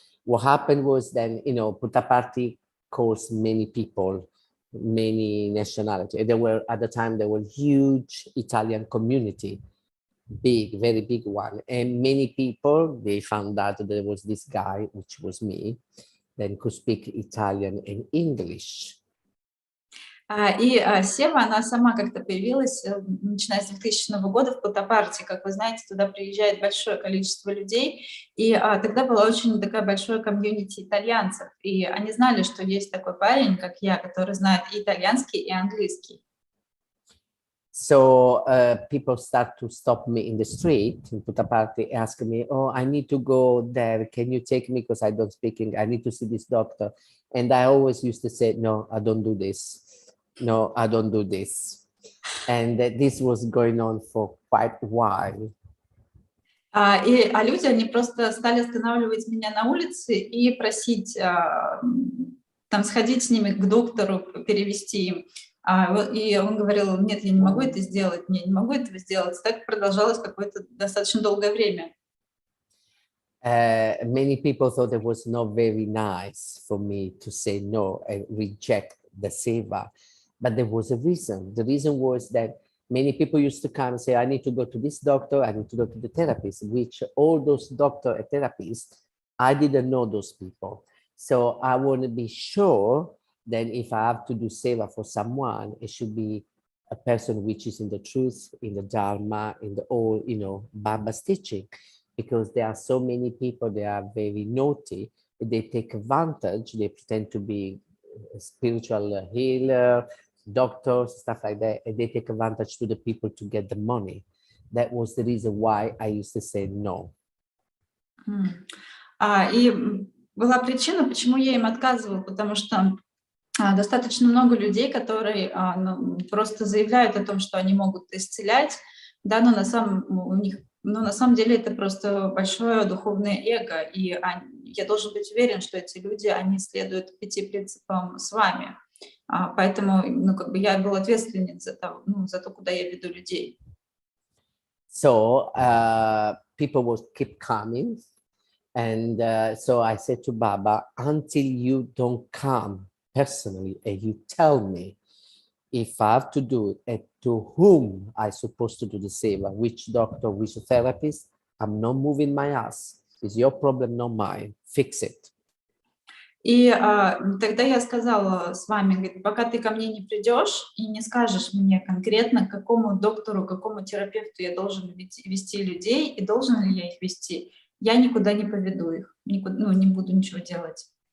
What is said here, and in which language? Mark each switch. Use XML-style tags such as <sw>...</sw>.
<en>What happened was then, you know, Puttaparthi calls many people, many nationalities. There were, at the time, there were huge Italian community, big, very big one. And many people, they found out that there was this guy, which was me, then could speak Italian and English.</en> <ru>И Сева, она сама как-то появилась, начиная с 2000 года в Путапарте. Как вы знаете, туда приезжает большое количество людей, и тогда была очень такая большая комьюнити итальянцев, и они знали, что есть такой парень, как я, который знает и итальянский, и английский.</ru> <en>So people start to stop me in the street in Puttaparthi, ask me, oh, I need to go there. Can you take me? Because I don't speak English. I need to see this doctor. And I always used to say, no, I don't do this. No, I don't do this. And this was going on for quite a while.</en> <ru>Люди, они просто стали останавливать меня на улице и просить там сходить с ними к доктору, перевести им. И он говорил, нет, я не могу это сделать, не могу этого сделать. Так продолжалось какое-то достаточно долгое время.</ru> <en>Many people thought it was not very nice for me to say no and reject the seva, but there was a reason. The reason was that many people used to come and say, I need to go to this doctor, I need to go to the therapist, which all those doctor and therapists, I didn't know those people. So I want to be sure that if I have to do seva for someone, it should be a person which is in the truth, in the dharma, in the all, you know, Baba's teaching. Because there are so many people, they are very naughty, they take advantage, they pretend to be a spiritual healer, doctors, stuff like that, and they take advantage to the people to get the money. That was the reason why I used to say no.</en> <ru>И была причина, почему я им отказывала, потому что достаточно много людей, которые просто заявляют о том, что они могут исцелять, да, но на самом деле это просто большое духовное эго, и я должен быть уверен, что эти люди, они следуют 5 принципам с вами. Поэтому, ну, как бы я был ответственен за то, куда я веду людей.</ru> <en>So people would keep coming, and so I said to Baba, until you don't come personally and you tell me if I have to do it and to whom I'm supposed to do the seva, which doctor, which therapist, I'm not moving my ass. It's your problem, not mine. Fix it.</en> <ru>И тогда я сказала с вами, говорит, пока ты ко мне не придешь и не скажешь мне конкретно, к какому доктору, к какому терапевту я должен вести людей, и должен ли я их вести, я никуда не поведу их, не буду ничего делать.</ru>